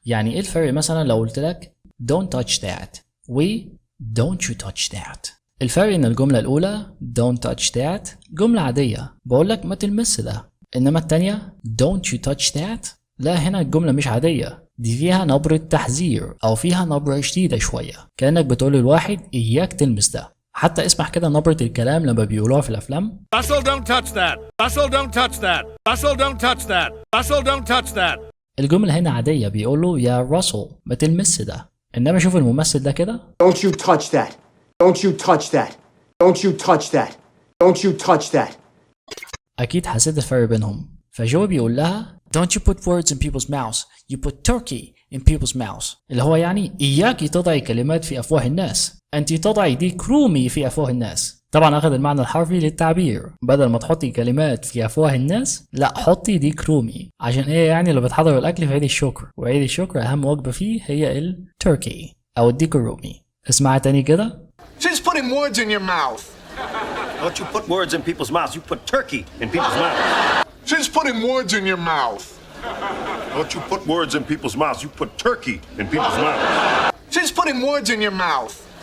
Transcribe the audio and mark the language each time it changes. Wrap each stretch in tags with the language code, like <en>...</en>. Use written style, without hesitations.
<ar>يعني ايه الفرق مثلا لو قلت لك</ar> <en>don't touch that</en> <ar>و</ar> <en>don't you touch that؟</en> <ar>الفرق ان الجملة الأولى don't touch that جملة عادية بقول لك ما تلمس ده، إنما التانية don't you touch that لا، هنا الجملة مش عادية، دي فيها نبرة تحذير أو فيها نبرة شديدة شوية، كأنك بتقول للواحد إياك تلمس ده. حتى اسمع كده نبرة الكلام لما بيقولوها في الأفلام.</ar> <en>Russell don't touch that. Russell don't touch that. Russell don't touch that. Russell don't touch that.</en> <ar>الجملة هنا عادية بيقولوا يا راسل ما تلمس ده، إنما شوف الممثل ده كده</ar> <en>Don't you touch that. Don't you touch that. Don't you touch that. Don't you touch that.</en> <ar>أكيد حسيت الفرق بينهم. فجو بيقول لها</ar> <en>Don't you put words in people's mouths. You put turkey in people's mouths.</en> <ar>اللي هو يعني إياك تضعي كلمات في أفواه الناس، أنت تضعي ديك رومي في أفواه الناس. طبعا أخذ المعنى الحرفي للتعبير، بدل ما تحطي كلمات في أفواه الناس لا حطي ديك رومي، عشان إيه يعني لو بتحضروا الأكل في عيد الشكر، وعيد الشكر أهم وجبة فيه هي التركي أو الديك الرومي. اسمعها تاني كده.</ar> <en>She's putting words in your mouth. Don't you put words in people's mouths, you put turkey in people's mouths. She's putting words in your mouth. Don't you put words in people's mouths, you put turkey in people's mouths. She's putting words in your mouth.</en>